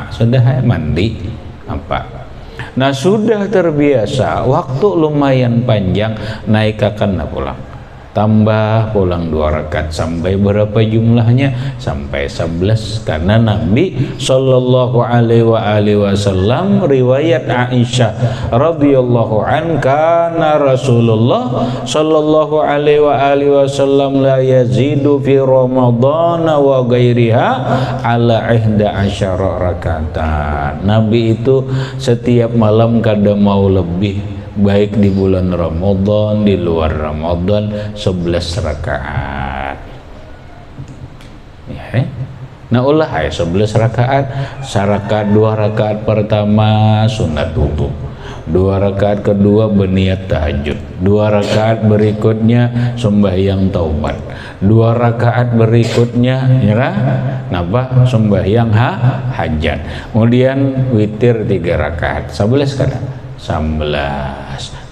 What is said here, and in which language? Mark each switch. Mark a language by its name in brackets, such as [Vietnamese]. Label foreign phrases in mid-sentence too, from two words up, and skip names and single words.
[Banjar] Sudah mandi apa? Nah sudah terbiasa, waktu lumayan panjang, naikkan pulang, tambah pulang 2 rakaat sampai berapa jumlahnya? Sampai 11. Karena Nabi [Arabic] صلى الله عليه وسلم [Banjar] riwayat Aisyah [Arabic] رضي الله عن كان رسول الله صلى الله عليه وسلم لا يزيد في رمضان و غيرها على 11 ركعة. [Banjar] Nabi itu setiap malam kada mau lebih, baik di bulan Ramadan, di luar Ramadan 11 rakaat. Ya. Nah ulah 11 rakaat, 1 2 rakaat pertama sunat wudu, 2 rakaat kedua berniat tahajud, 2 rakaat berikutnya sembahyang taubat, 2 rakaat berikutnya nyerah napa sembahyang hajat, kemudian witir 3 rakaat, 11 kada 11.